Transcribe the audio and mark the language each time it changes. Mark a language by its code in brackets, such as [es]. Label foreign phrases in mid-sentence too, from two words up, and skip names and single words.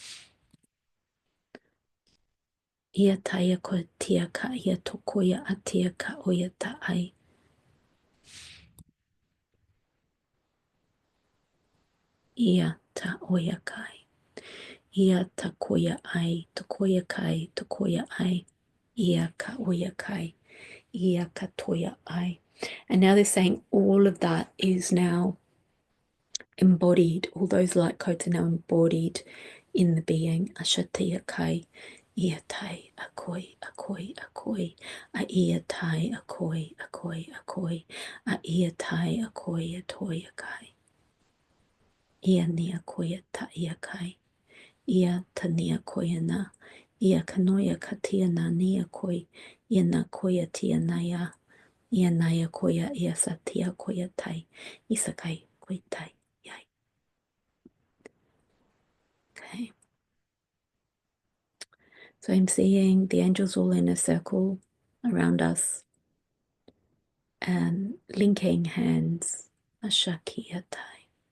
[en] Iataya kotiaka ia tokoya atiaka oyata ai. Ia ta oyakai. Ia takoya ai. Tokoya kai. Tokoya ai. Ia ka oyakai. Ia katoya ai. And now they're saying all of that is now embodied. All those light codes are now embodied in the being. Ashatia kai. Ia tai akoi akoi akoi. A ia tai akoi akoi akoi. A ia tai akoi atoya kai. Ia nia koia ta ia kai. Ia tania koia na. Ia kanoia katia na nia koi. Ia na koia tia naya. Ia naya koia ia satia koia tai. Isakai koi tai. Yai. Okay. So I'm seeing the angels all in a circle around us and linking hands. Ashakia tai.